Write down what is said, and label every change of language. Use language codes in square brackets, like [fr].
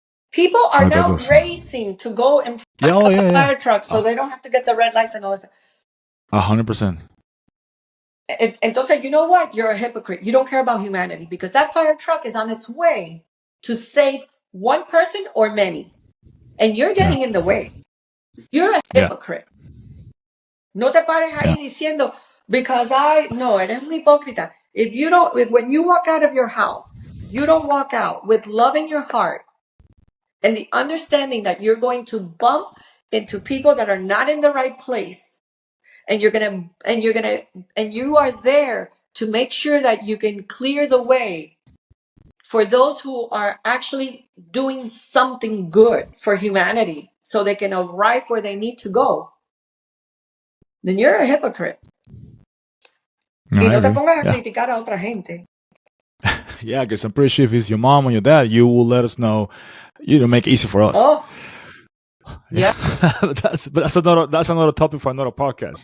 [en] People are now racing to go in front of the fire truck so they don't have to get the red lights and all this. 100%. [es] Entonces, [en] you know what? You're a hypocrite. You don't care about humanity because that fire truck is on its way to save one person or many. And you're getting in the way. You're a hypocrite. No te pares ahí diciendo, because no, eres un hipócrita. When you walk out of your house, you don't walk out with love in your heart and the understanding that you're going to bump into people that are not in the right place. And you are there to make sure that you can clear the way for those who are actually doing something good for humanity so they can arrive where they need to go. Then you're a hypocrite. [es] No, y no te pongas a criticar a otra gente. [en] Yeah, because I'm pretty sure if it's your mom or your dad, you will let us know. Make it easy for us. Oh, yeah. that's another topic for another podcast.